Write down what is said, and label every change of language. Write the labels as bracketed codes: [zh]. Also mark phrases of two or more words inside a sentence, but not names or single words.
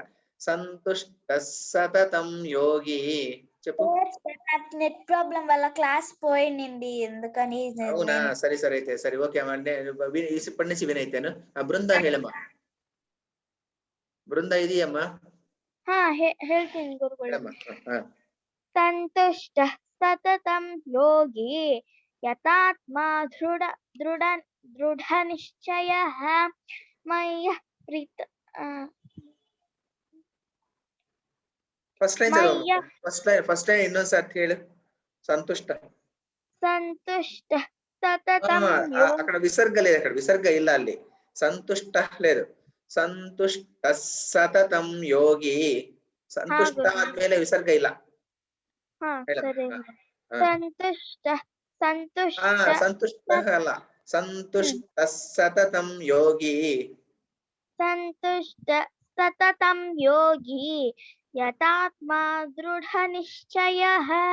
[sa] సంతుష్ట సతతం యోగి చెప్పు. [en] net problem [te] వల్ల క్లాస్ పోయింది ఎందుకని. అవునా? సరే అయితే సరే ఓకే అంటే ఇప్పటి నుంచి వినైతేను. బృంద ಹೇಳಮ್ಮ. బృంద ఇది అమ్మా. [kn] ಹೇಳ್ತೀನಿ ಗುರುಗಳೇ. [sa] ಸಂತುಷ್ಟ ಸತತಂ ಯೋಗಿ ಯತಾತ್ಮಾ ದೃಢ ನಿಶ್ಚಯಃ ಮಯ್ಯ ಪ್ರೀತ. [en] first line first line [kn] ಇನ್ನೊಂದ್ಸತಿ ಹೇಳು. [sa] సంతుష్ట సతతం [te] అక్కడ విసర్గ లేదు. అక్కడ విసర్గ [kn] ಇಲ್ಲ ಅಲ್ಲಿ. [te] సంతుష్ట లేదు. [sa] సంతుష్ట సతతం యోగి. [kn] సంతుష్ట ಆದ್ಮೇಲೆ ವಿಸರ್ಗ ಇಲ್ಲ. సంతుష్ట అಲ್ಲ. [sa] సంతుష్ట సతతం యోగి. సంతుష్ట సతతం యోగి యతాత్మా దృఢ నిశ్చయః